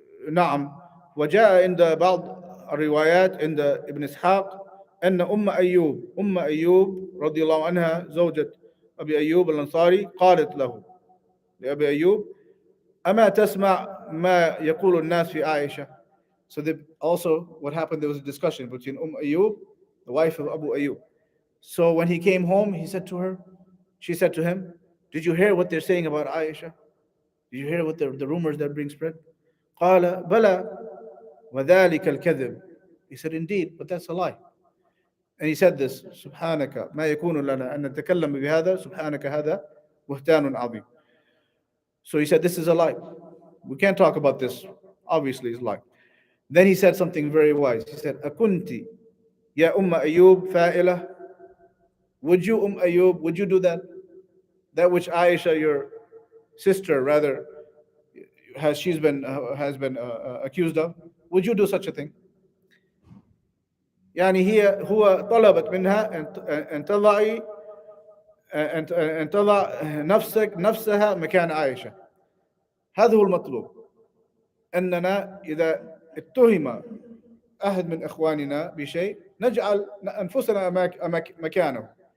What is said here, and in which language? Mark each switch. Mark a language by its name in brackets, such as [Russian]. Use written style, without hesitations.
[Arabic] نعم وجاء عند بعض الروايات عند ابن إسحاق أن أم أيوب رضي الله عنها زوجة أبي أيوب الأنصاري قالت له لأبي أيوب أما تسمع ما يقول الناس في عائشة. [English] So also what happened, there was a discussion between Ayyub, the wife of Abu Ayyub. So when he came home, she said to him, did you hear what they're saying about Aisha? Did you hear what the rumors that are being spread? [Arabic] قال بلى وذلك الكذب. [English] He said, indeed, but that's a lie. And he said this, [Arabic] سبحانك ما يكون لنا أن نتكلم بهذا سبحانك هذا بهتان عظيم. [English] So he said, this is a lie. We can't talk about this. Obviously, it's a lie. Then he said something very wise. He said, [Arabic] أكنت يا أيوب فائلة. [English] Would you, Ayyub, would you do that? That which Aisha, your sister, rather, has been accused of. Would you do such a thing? [Arabic] يعني هو طلبت منها أن تضعي أن تضع نفسها مكان عائشة. هذا هو المطلوب. أننا إذا اتهم أحد من إخواننا بشيء نجعل أنفسنا مكانه.